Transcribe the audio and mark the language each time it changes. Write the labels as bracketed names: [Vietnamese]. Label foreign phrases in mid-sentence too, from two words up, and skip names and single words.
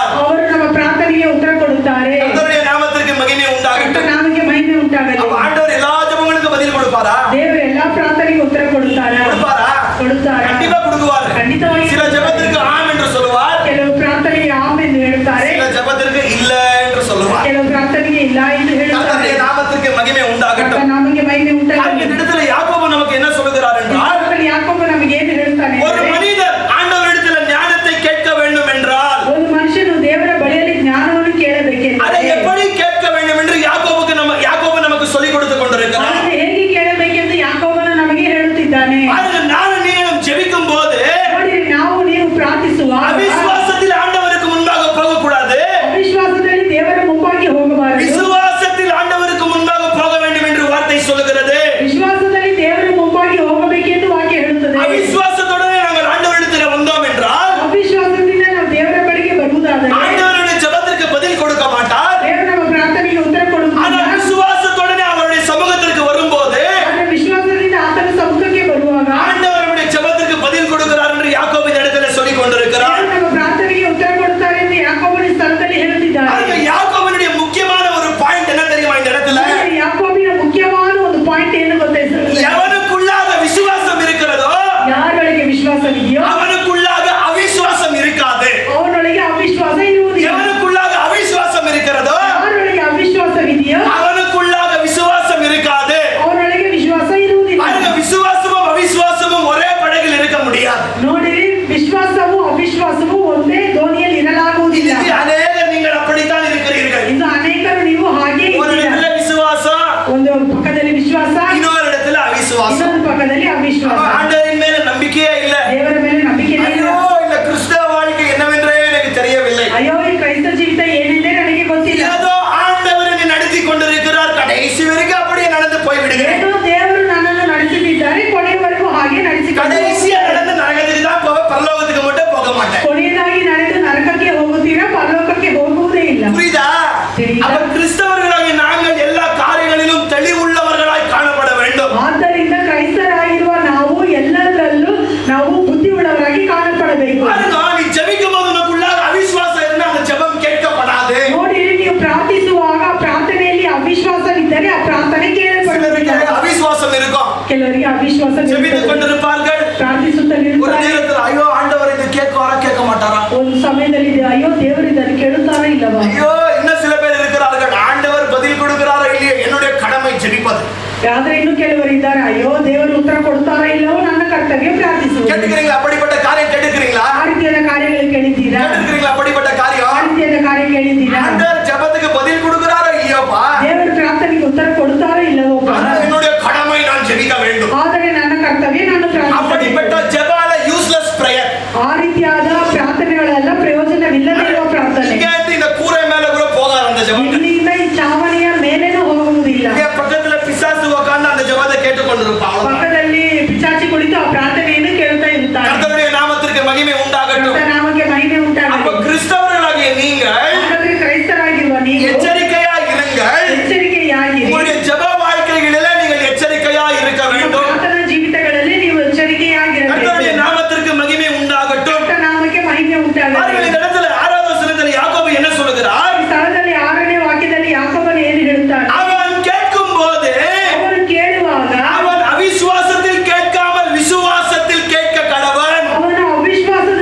[Kannada] ಅವರು ನಮ್ಮ ಪ್ರಾರ್ಥನೆಗೆ ಉತ್ತರ ಕೊಡುತ್ತಾರೆ. [Tamil] கர்த்தருடைய நாமத்திற்கு மகிமை உண்டாகட்டும். [Kannada] ನಮಗೆ ಮಹಿಮೆ ಉಂಟಾಗಲಿ. [Tamil] அப்ப ஆண்டவர் எல்லா ஜெபங்களுக்கும் பதில் கொடுப்பாரா? [Kannada] ದೇವರು ಎಲ್ಲಾ ಪ್ರಾರ್ಥನೆಗೆ ಉತ್ತರ ಕೊಡುತ್ತಾರೆ. [Tamil] கொடுப்பாரா? [Kannada] ಕೊಡುತ್ತಾರೆ. [Tamil] கண்டிப்பா கொடுக்குவார். [Kannada] ಖಂಡಿತವಾಗಿ [Tamil] சில ஜெபத்திற்கு ஆம் என்று சொல்லுவார், [Kannada] ಕೆಲವು ಪ್ರಾರ್ಥನೆಗೆ ಆಮ್ ಎಂದು ಹೇಳುತ್ತಾರೆ, [Tamil] சில ஜெபத்திற்கு இல்ல என்று சொல்லுவார். [Kannada] ಕೆಲವು ಪ್ರಾರ್ಥನೆಗೆ ಇಲ್ಲ ಎಂದು ಹೇಳುತ್ತಾರೆ. [Tamil] கர்த்தருடைய நாமத்திற்கு மகிமை உண்டாகட்டும். [Kannada] ನಮಗೆ ಮಹಿಮೆ ಉಂಟಾಗಲಿ. [Tamil] இந்த இடத்துல யாக்கோபு நமக்கு என்ன சொல்லுகிறார் என்றால், [Kannada] ಯಾಕೋಬ ನಮಗೆ ಏನು ಹೇಳುತ್ತಾನೆ? [Tamil] ஒரு மனிதர் ஆண்டவரிடத்தில் ஞானத்தை கேட்க வேண்டும் என்றால் [Kannada] ಒಂದು ಮನುಷ್ಯನು ದೇವರ ಬಳಿಯಲ್ಲಿ ಜ್ಞಾನವನ್ನು [Tamil] அதை [Kannada] ಕೇಳಬೇಕೆಂದರೆ [Tamil] எப்படி கேட்க வேண்டும் என்று யாக்கோபு நமக்கு சொல்லிக் கொடுத்து கொண்டிருக்கிறார். [Kannada] ಅದನ್ನು ಹೇಗೆ ಕೇಳಬೇಕೆಂದು ಯಾಕೋಬನು ನಮಗೆ ಹೇಳುತ್ತಿದ್ದಾನೆ. [Tamil] பாருங்க, நானும் நீங்களும் ஜெபிக்கும் போது [Kannada] ನೋಡಿರಿ, ನಾವು ನೀವು ಪ್ರಾರ್ಥಿಸುವಾಗ [Tamil] அவிசுவாசத்தில் ஆண்டவருக்கு முன்பாக போகக்கூடாது, [Kannada] ಅವಿಶ್ವಾಸದಲ್ಲಿ ದೇವರ ಮುಂಪಾಗಿ ಹೋಗಬಾರದು. [Tamil] விசுவாசத்தில் ஆண்டவருக்கு முன்பாக போக வேண்டும் என்று வார்த்தை சொல்லுகிறது. [Kannada] ವಿಶ್ವಾಸದಲ್ಲಿ ದೇವರ ಮುಂಪಾಗಿ ಹೋಗಬೇಕೆಂದು ವಾಕ್ಯ ಹೇಳುತ್ತದೆ. [Tamil] அவிசுவாசத்துடனே நாங்கள் ஆண்டவரிடத்தில் வந்தோம் என்றால் [Kannada] ಅವಿಶ್ವಾಸದಿಂದ ನಾವು ದೇವರ ಬಳಿಗೆ ಬರುವುದಾದರೆ [Tamil] ஆண்டவருடைய ஜெபத்திற்கு பதில் கொடுக்க மாட்டார். [Kannada] ದೇವರು ನಮ್ಮ ಪ್ರಾರ್ಥನೆಗೆ ಉತ್ತರ [Tamil] ஆனால் [Kannada] ಕೊಡುವುದಿಲ್ಲ. [Tamil] விசுவாசத்துடனே அவருடைய சமூகத்திற்கு வரும்போது [Kannada] ಆದರೆ ವಿಶ್ವಾಸದಿಂದ ಆತನ ಸಮ್ಮುಖಕ್ಕೆ ಬರುವಾಗ [Tamil] ஆண்டவருடைய ஜெபத்திற்கு பதில் கொடுக்கிறார் என்று யாக்கோபு இந்த இடத்துல சொல்லிக் கொண்டிருக்கிறார். [Kannada] ದೇವರು ನಮ್ಮ ಪ್ರಾರ್ಥನೆಗೆ ಉತ್ತರ ಕೊಡುತ್ತಾರೆ ಎಂದು ಯಾಕೋಬನ ಸ್ಥಳದಲ್ಲಿ ಹೇಳುತ್ತಿದ್ದಾರೆ. [Tamil] பாருங்க, யாக்கோபனுடைய முக்கியமான ஒரு பாயிண்ட் என்ன தெரியுமா இந்த இடத்துல? [Kannada] ಯಾಕೋಬಿನ ಮುಖ್ಯವಾದ ಒಂದು ಪಾಯಿಂಟ್ ಏನು ಗೊತ್ತಾಯ್ತು? [Tamil] எவனுக்குள்ளாக விசுவாசம் இருக்கிறதோ [Kannada] ಯಾರೊಳಗೆ ವಿಶ್ವಾಸವಿದೆಯೋ [Tamil] அவனுக்குள்ளாக அவிசுவாசம் இருக்காது. [Kannada] ಅವನೊಳಗೆ ಅವಿಶ್ವಾಸ ಇರುವುದಿಲ್ಲ. [Tamil] எவனுக்குள்ளாக அவிசுவாசம் இருக்கிறதோ [Kannada] ಯಾರೊಳಗೆ ಅವಿಶ್ವಾಸವಿದೆಯೋ [Tamil] அவனுக்குள்ளாக விசுவாசம் இருக்காது. [Kannada] ಅವನೊಳಗೆ ವಿಶ್ವಾಸ ಇರುವುದಿಲ್ಲ. [Tamil] பாருங்க, விசுவாசமும் அவிசுவாசமும் ஒரே படகில் இருக்க முடியாது. [Kannada] ನೋಡಿರಿ, ವಿಶ್ವಾಸವೂ ಅವಿಶ್ವಾಸವೂ ಒಂದೇ ದೋಣಿಯಲ್ಲಿ ಇರಲಾಗುವುದಿಲ್ಲ. [Tamil] இன்னைக்கு அநேகர் நீங்கள் அப்படித்தான் இருக்கிறீர்கள். [Kannada] ಇಂದು ಅನೇಕರು ನೀವು ಹಾಗೆ [Tamil] ஒரு [Kannada] ಇದ್ದೀರಾ. [Tamil] இடத்துல விசுவாசம், [Kannada] ಒಂದು ಪಕ್ಕದಲ್ಲಿ ವಿಶ್ವಾಸ, [Tamil] இன்னொரு இடத்துல அவிசுவாசம். [Kannada] ಇನ್ನೊಂದು ಪಕ್ಕದಲ್ಲಿ ಅವಿಶ್ವಾಸ. [Tamil] ஆண்டவரின் மேல நம்பிக்கையே இல்ல. [Kannada] ದೇವರ ಮೇಲೆ ನಂಬಿಕೆ ಇಲ್ಲ. [Tamil] ஐயோ, இந்த கிறிஸ்தவ வாழ்க்கை என்னவென்றே எனக்கு தெரியவில்லை. [Kannada] ಅಯ್ಯೋ, ಈ ಕ್ರೈಸ್ತ ಜೀವಿತ ಏನೆಂದೇ ನನಗೆ ಗೊತ್ತಿಲ್ಲ. [Tamil] ஏதோ ஆண்டவர் என்னை நடத்தி கொண்டிருக்கிறார், கடைசி வரைக்கும் அப்படியே நடந்து போய் விடுகிறேன். [Kannada] ಏನೋ ದೇವರು ನನ್ನನ್ನು ನಡೆಸುತ್ತಿದ್ದಾರೆ, ಕೊನೆಯವರೆಗೂ ಹಾಗೆ ನಡೆಸಿಕೊಂಡು [Tamil] கடைசியா நடந்து நரகத்துக்கு தான் போக, பரலோகத்துக்கு மட்டும் போக மாட்டேன். [Kannada] ಕೊನೆಯದಾಗಿ ನಡೆದು ನರಕಕ್ಕೆ ಹೋಗುತ್ತೀರಾ, ಪರಲೋಕಕ್ಕೆ ಹೋಗುವುದೇ ಇಲ್ಲ. [Tamil] புரியுதா? அப்ப கிறிஸ்தவர்களாகிய நாங்கள் எல்லா காரியங்களிலும் தெளிவுள்ளவர்களாய் காணப்பட வேண்டும். [Kannada] ಆದ್ದರಿಂದ ಕ್ರೈಸ್ತರಾಗಿರುವ ನಾವು ಎಲ್ಲದರಲ್ಲೂ ನಾವು ಬುದ್ಧಿ ಉಳ್ಳವರಾಗಿ ಕಾಣಪಡಬೇಕು. [Tamil] பாருங்க, நீ ஜெபிக்கும் போது உனக்குள்ளாக அவிசுவாசம் இருந்தா அந்த ஜெபம் கேட்கப்படாது. [Kannada] ನೋಡಿ, ನೀವು ಪ್ರಾರ್ಥಿಸುವಾಗ ಪ್ರಾರ್ಥನೆಯಲ್ಲಿ ಅವಿಶ್ವಾಸವಿದ್ದರೆ ಆ ಪ್ರಾರ್ಥನೆ ಕೇಳಲ್ಪಡುವುದಿಲ್ಲ. [Tamil] சிலருக்கு அவிசுவாசம் இருக்கும், [Kannada] ಕೆಲವರಿಗೆ ಅವಿಶ್ವಾಸ [Tamil] ஜெபித்துக் கொண்டிருப்பார்கள். ஒரு [Kannada] ಪ್ರಾರ್ಥಿಸುತ್ತಲಿರುತ್ತಾರೆ. [Tamil] நேரத்தில் ஐயோ ஆண்டவர் இது கேட்குவாரா கேட்க மாட்டாரா? [Kannada] ಒಂದು ಸಮಯದಲ್ಲಿ ಅಯ್ಯೋ ದೇವರು ಇದನ್ನು ಕೇಳುತ್ತಾರಾ ಇಲ್ಲವಾ? [Tamil] ஐயோ, இன்னும் சில பேர் இருக்கிறார்கள், ஆண்டவர் பதில் கொடுக்கிறாரா இல்லையோ, என்னுடைய கடமை ஜெபிப்பது. [Kannada] ಆದ್ರೆ ಇನ್ನು ಕೆಲವರು ಇದ್ದಾರೆ, ಅಯ್ಯೋ ದೇವರು ಉತ್ತರ ಕೊಡ್ತಾರಾ ಇಲ್ಲವೋ, ನನ್ನ ಕರ್ತವ್ಯ ಪ್ರಾರ್ಥಿಸುವುದು. [Tamil] கேட்டுக்கிறீங்களா? அப்படிப்பட்ட காரியம் கேட்டுக்கிறீங்களா? [Kannada] ಆ ರೀತಿಯಾದ ಕಾರ್ಯಗಳು ಕೇಳಿದ್ದೀರಾ? [Tamil] கேட்டுக்கிறீங்களா? அப்படிப்பட்ட [Kannada] ಆ [Tamil] காரியம் [Kannada] ರೀತಿಯಾದ ಕಾರ್ಯ ಕೇಳಿದ್ದೀರಾ? [Tamil] ஆண்டவர் ஜெபத்துக்கு பதில் கொடுக்கிறாரா இல்லையோப்பா, [Kannada] ದೇವರು ಪ್ರಾರ್ಥನೆಗೆ ಉತ್ತರ ಕೊಡ್ತಾರಾ ಇಲ್ಲವೋ? [Tamil] அது என்னுடைய கடமை, நான் ஜெபிக்க வேண்டும். [Kannada] ಆದರೆ ನನ್ನ ಕರ್ತವ್ಯ ನಾನು [Tamil] அப்படிப்பட்ட [Kannada] ಪ್ರಾರ್ಥಿಸಬೇಕು. [Tamil] ஜெபால [English] useless prayer. [Kannada] ಆ ರೀತಿಯಾದ ಪ್ರಾರ್ಥನೆಗಳೆಲ್ಲ ಪ್ರಯೋಜನವಿಲ್ಲದೆ ಇರುವ ಪ್ರಾರ್ಥನೆ. [Tamil] இங்க இருந்து இந்த கூரை மேல கூட போகாது அந்த ஜெபம். [Kannada] ಇಲ್ಲಿಂದ ಈ ಚಾವಣಿಯ ಮೇಲೇನೂ ಹೋಗುವುದಿಲ್ಲ. [Tamil] இங்க பக்கத்துல பிசாசு உட்கார்ந்து அந்த ஜெபத்தை கேட்டுக்கொண்டிருப்பான். [Kannada] ಪಕ್ಕದಲ್ಲಿ ಪಿಚಾಚಿ ಕುಳಿತು ಆ ಪ್ರಾರ್ಥನೆಯನ್ನು ಕೇಳ್ತಾ ಇರ್ತಾರೆ. [Tamil] கர்த்தருடைய நாமத்திற்கு மகிமை உண்டாகட்டும். [Kannada] ಕರ್ತನ ನಾಮಕ್ಕೆ ಮಹಿಮೆ [Tamil] அப்ப [Kannada] ಉಂಟಾಗಲಿ. [Tamil] கிறிஸ்தவர்களாகிய நீங்கள் [Kannada] ಹಾಗಾದ್ರೆ ಕ್ರೈಸ್ತರಾಗಿರುವ ನೀವು [Tamil] எச்சரிக்கையா இருங்கள். [Kannada] ಎಚ್ಚರಿಕೆಯಾಗಿರಿ. [Tamil] உங்களுடைய ஜெப வாழ்க்கைகளிலே நீங்கள் எச்சரிக்கையா இருக்க வேண்டும். [Kannada] ಪ್ರಾರ್ಥನಾ ಜೀವಿತಗಳಲ್ಲಿ ನೀವು ಎಚ್ಚರಿಕೆಯಾಗಿರಬೇಕು. [Tamil] கர்த்தருடைய நாமத்திற்கு மகிமை உண்டாகட்டும். [Kannada] ಕರ್ತನ ನಾಮಕ್ಕೆ ಮಹಿಮೆ [Tamil] பாருங்கள், [Kannada] ಉಂಟಾಗಲಿ. [Tamil] இந்த இடத்துல 6வது வசனத்தில் யாக்கோபு என்ன சொல்லுகிறார்? [Kannada] ಈ ಸ್ಥಳದಲ್ಲಿ 6ನೇ ವಾಕ್ಯದಲ್ಲಿ ಯಾಕೋಬನು ಏನು ಹೇಳುತ್ತಾನೆ? [Tamil] அவன் கேட்கும் போது [Kannada] ಅವನು ಕೇಳುವಾಗ [Tamil] அவன் அவிசுவாசத்தில் கேட்காமல் விசுவாசத்தில் கேட்க கடவன். [Kannada] ಅವನು ಅವಿಶ್ವಾಸ